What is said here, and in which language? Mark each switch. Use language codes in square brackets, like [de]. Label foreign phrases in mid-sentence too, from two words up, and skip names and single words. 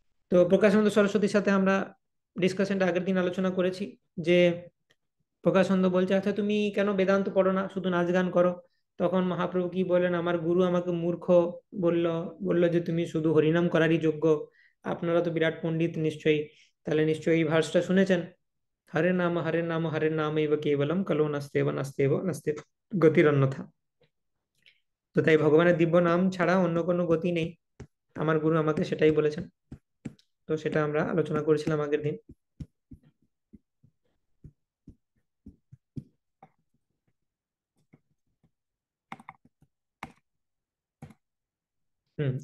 [bn] তো প্রকাশানন্দ সরস্বতীর সাথে আমরা ডিসকাশনটা আগের দিন আলোচনা করেছি যে প্রকাশানন্দ বলছে, আচ্ছা তুমি কেন বেদান্ত পড়ো না, শুধু নাচ গান করো? তখন মহাপ্রভু কি বললেন, আমার গুরু আমাকে মূর্খ বলল বলল যে তুমি শুধু হরিনাম করারই যোগ্য। আপনারা তো বিরাট পণ্ডিত নিশ্চয়ই, তাহলে নিশ্চয়ই এই ভার্সটা শুনেছেন, [sa] হরে নাম হরে নাম এব কেবলম কলো নাস্তেব নাস্তেব নাস্তেব গতির অন্যথা। [bn] তো তাই ভগবানের দিব্য নাম ছাড়া অন্য কোনো গতি নেই, আমার গুরু আমাকে সেটাই বলেছেন। তো সেটা আমরা আলোচনা করেছিলাম আগের দিন। হুম।